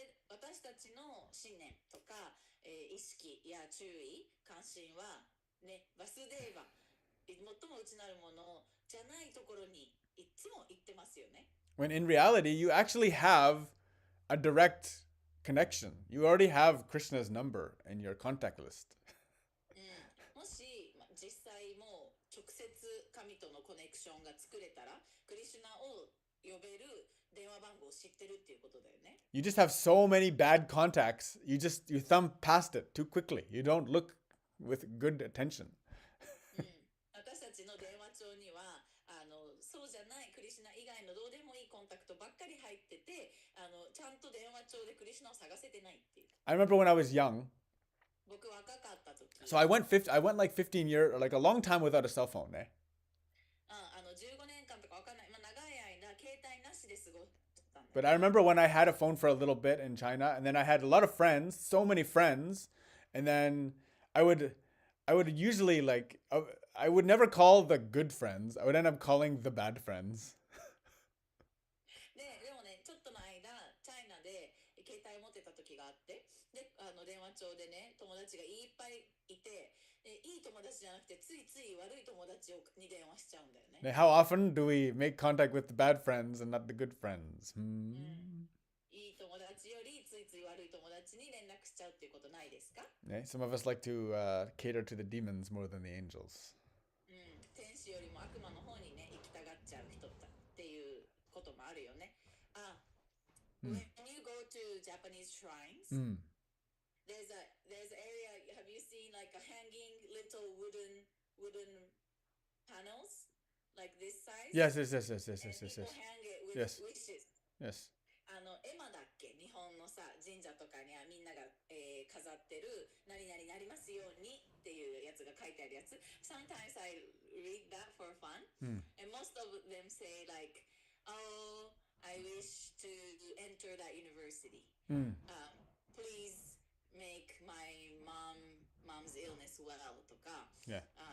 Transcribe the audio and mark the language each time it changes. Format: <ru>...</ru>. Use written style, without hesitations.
<ja>私たちの信念とか、意識や注意、関心はね、バスデーバ、最も内なるものじゃないところにいつも行ってますよね。</ja> <en>When in reality, you actually have a direct connection. You already have Krishna's number in your contact list.</en> <ja>もし、実際もう直接神とのコネクションが作れたら、クリシュナを呼べる電話番号を知ってるっていうことだよね。</ja> <en>You just have so many bad contacts. You thumb past it too quickly. You don't look with good attention.</en> <ja>私たちの電話帳にはそうじゃないクリシュナ以外のどうでもいいコンタクトばっかり入っててちゃんと電話帳でクリシュナを探せてないっていう。</ja> <en>I remember when I was young.</en> <ja>僕若かった時。</ja> <en>So I went like 15 years, or like a long time without a cell phone, eh?</en> <ja>15年間とかわかんない。長い間携帯なしで過ごしたんだ。</ja> <en>But I remember when I had a phone for a little bit in China, and then I had a lot of friends, so many friends, and then I would usually I would never call the good friends. I would end up calling the bad friends.</en> <ja>でもね、ちょっとの間、チャイナで携帯持ってた時があって、で、電話帳でね、友達がいっぱいいて、いい友達じゃなくて、ついつい悪い友達に電話しちゃうんだよね。</ja> <en>How often do we make contact with the bad friends and not the good friends?</en> <ja>いい友達よりついつい悪い友達に連絡しちゃうっていうことないですか？</ja> <en>Some of us like to cater to the demons more than the angels.</en> <ja>天使よりも悪魔の方にね、行きたがっちゃう人っていうこともあるよね。</ja> <en>When you go to Japanese shrines, there's an area. Have you seen like a hanging little wooden panels like this size? Yes. People hang it with Yes. wishes. Yes.</en> <ja>エマだっけ日本のさ神社とかにはみんなが、飾ってる何々なりますようにっていうやつが書いてあるやつ。</ja> <en>Sometimes I read that for fun, and most of them say like, "Oh, I wish to enter that university. Please make my mom's illness well</en> <ja>とか、</ja> <en>Yeah.</en>